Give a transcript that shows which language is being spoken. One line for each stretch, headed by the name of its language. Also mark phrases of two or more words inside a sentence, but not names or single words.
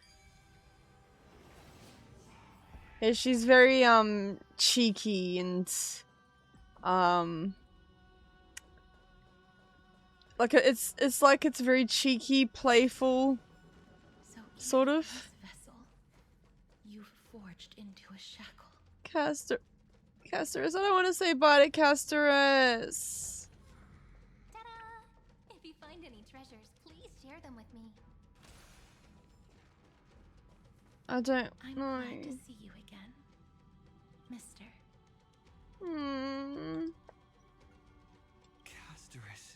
English: Yeah, she's very cheeky and like it's like it's very cheeky, playful, sort of. Vessel, you've forged into a shackle. Casterus, I don't want to say bye to Casterus. Ta-da! If you find any treasures, please share them with me. I don't I'm know. glad to see you again, Mister. Casterus.